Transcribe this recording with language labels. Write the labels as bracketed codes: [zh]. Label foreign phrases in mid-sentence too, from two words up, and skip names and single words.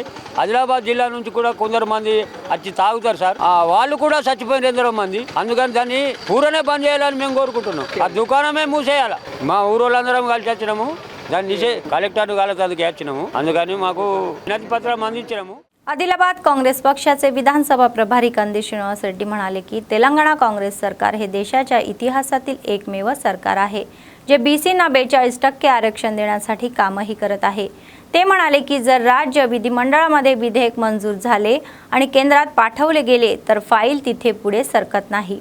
[te] ఆదిలాబాద్ జిల్లా నుంచి కూడా కొందరు మంది వచ్చి తాగుతారు సార్, వాళ్ళు కూడా చచ్చిపోయినారు ఎందరో మంది. అందుకని దాన్ని పూరనే బంద్ చేయాలని మేము కోరుకుంటున్నాం. ఆ దుకాణమే మూసేయాలి. మా ఊరోళ్ళందరం కలిసి వచ్చినాము, దాన్ని కలెక్టర్ వాళ్ళకి వచ్చినాము. అందుకని మాకు వినతి పత్రం అందించినాము. [mr] आदिलाबाद काँग्रेस पक्षाचे विधानसभा प्रभारी कंदी श्रीनिवास रेड्डी म्हणाले की तेलंगणा काँग्रेस सरकार हे देशाच्या इतिहासातील एकमेव सरकार आहे जे बीसींना 42% आरक्षण देण्यासाठी कामही करत आहे। ते म्हणाले की जर राज्य विधिमंडळामध्ये विधेयक मंजूर झाले आणि केंद्रात पाठवले गेले तर फाईल तिथे पुढे सरकत नाही।